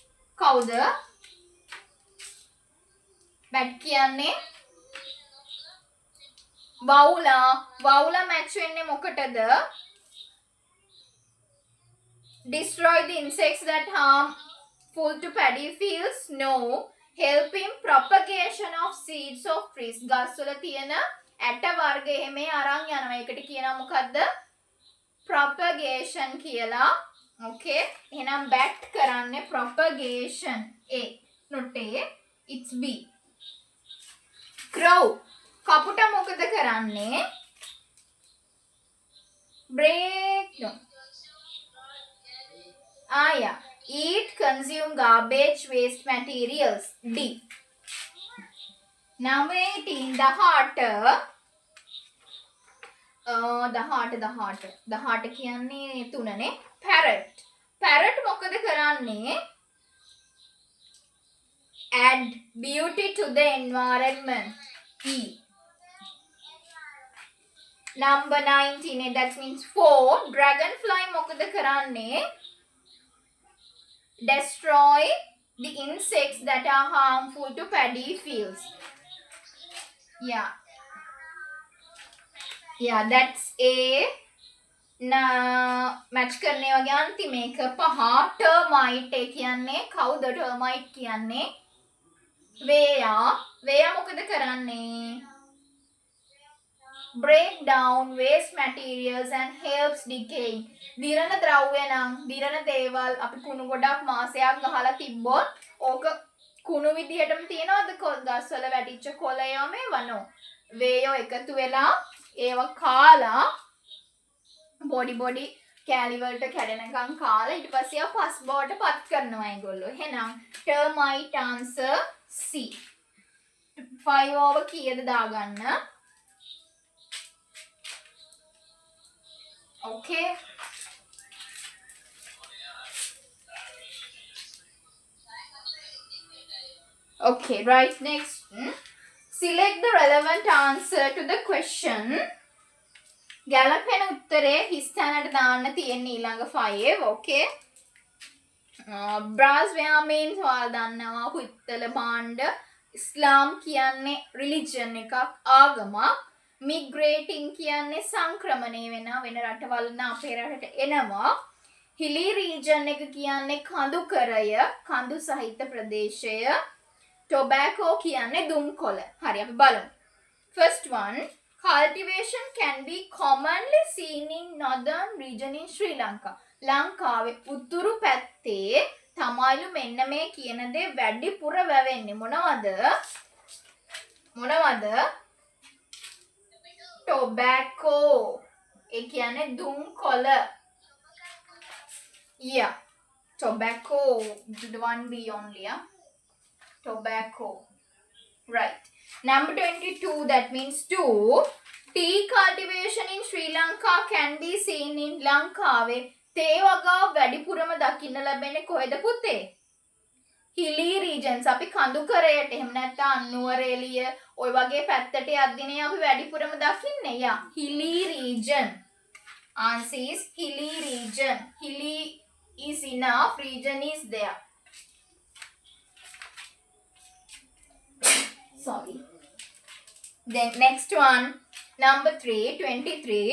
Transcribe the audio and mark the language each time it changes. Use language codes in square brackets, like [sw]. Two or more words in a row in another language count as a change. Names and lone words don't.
[si] කවුද bat කියන්නේ වවුලා මැච් වෙන්නේ මොකටද? [en] Destroy the insects that harmful to paddy fields? No. Helping propagation of seeds of trees. [si] ගස්වල තියෙන ඇට වර්ග එහෙම අරන් යනවා. ඒකට කියනවා මොකද්ද? propagation කියලා. okay. එහෙනම් bat කරන්නේ propagation. A. not A. [en] it's B. crow. [si] කපුට මොකද කරන්නේ? [en] break. no. yeah. Eat, consume garbage, waste materials. D. Number 18. The heart. The heart [si] කියන්නේ තුනනේ. Parrot මොකද කරන්නේ? [en] Add beauty to the environment. E. Number 19. That means 4. Dragonfly මොකද කරන්නේ? Destroy the insects that are harmful to paddy fields. Yeah, that's A. [si] match කරන්නේ වගේ අන්තිම එක 5. termite කියන්නේ කවුද? termite කියන්නේ වේයා මොකද කරන්නේ? [en] break down waste materials and helps decay. [si] දිරන ද්‍රව්‍ය නම් දිරන දේවල් අපි කුණු ගොඩක් මාසයක් ගහලා තිබ්බොත් ඕක කුණු විදිහටම තියනවද? ගස්වල වැටිච්ච කොළයෝ මේවනෝ වේයෝ එකතු වෙලා ඒව කාලා බොඩි කෑලි වලට කැඩෙනකම් කාලා ඊට පස්සේ ආ පස් බවට පත් කරනවා ඒගොල්ලෝ. එහෙනම් termite answer C. 5 over කීයද දාගන්න? [en] okay. okay, right. Next, select the relevant answer to the question. [si] ගැලපෙන උත්තරේ හිස්තැනට දාන්න තියෙන්නේ ඊළඟ 5. [en] okay. brass ware means [si] ඔයාලා දන්නවා පිත්තල භාණ්ඩ. ඉස්ලාම් කියන්නේ religion එකක්, ආගමක්. migrating කියන්නේ සංක්‍රමණය වෙන රටවල් අපේ රටට එනවා. [en] hilly region [si] එක කියන්නේ කඳුකරය, කඳු සහිත ප්‍රදේශය. tobacco කියන්නේ දුම්කොළ. හරි අපි බලමු. [en] first one, cultivation can be commonly seen in northern region in Sri Lanka. [si] ලංකාවේ උතුරු පැත්තේ තමයිලු මෙන්න මේ කියන දේ වැඩිපුර වැවෙන්නේ මොනවද? [en] tobacco. ඒ කියන්නේ දුම්කොළ. yeah, tobacco. the one B only. tobacco. right. Number 22, that means 2. Tea cultivation in Sri Lanka can be seen in [si] ලංකාවේ තේ වගා වැඩිපුරම දකින්න ලැබෙන්නේ කොහෙද පුතේ? [en] hilly regions. [si] අපි කඳුකරයට එහෙම නැත්නම් අනුවර එළිය ওই වගේ පැත්තට යද්දිනේ අපි වැඩිපුරම දකින්නේ. [en] yeah, hilly region. answer is hilly region. hilly is enough, region is there. sorry. Then next one, number 3, 23.